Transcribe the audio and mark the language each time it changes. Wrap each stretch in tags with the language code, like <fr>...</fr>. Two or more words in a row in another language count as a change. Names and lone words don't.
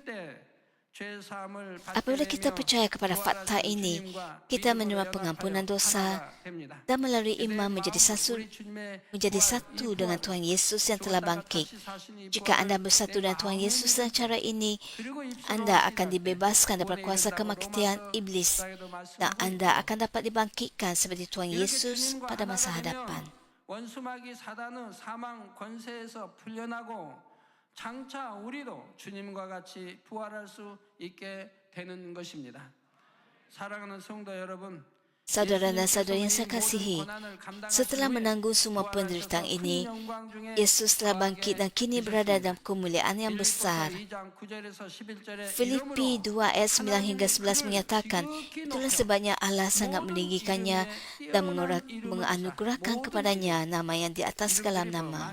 <ms>Apabila kita percaya kepada fakta ini, kita menerima pengampunan dosa dan melalui iman menjadi satu dengan Tuhan Yesus yang telah bangkit. Jika anda bersatu dengan Tuhan Yesus dengan cara ini, anda akan dibebaskan daripada kuasa kematian iblis dan anda akan dapat dibangkitkan seperti Tuhan Yesus pada masa hadapan.</ms> <ko>원수마귀 사단의 사망 권세에서 풀려나고 장차 우리도 주님과 같이 부활할 수 있게 되는 것입니다. 사랑하는 성도 여러분,</ko> <ms>Saudara dan saudari yang saya kasihi, setelah menanggung semua penderitaan ini, Yesus telah bangkit dan kini berada dalam kemuliaan yang besar. Filipi 2 ayat 9 hingga 11 menyatakan, itulah sebabnya Allah sangat meninggikannya dan menganugerahkan kepadanya nama yang di atas segala nama.</ms>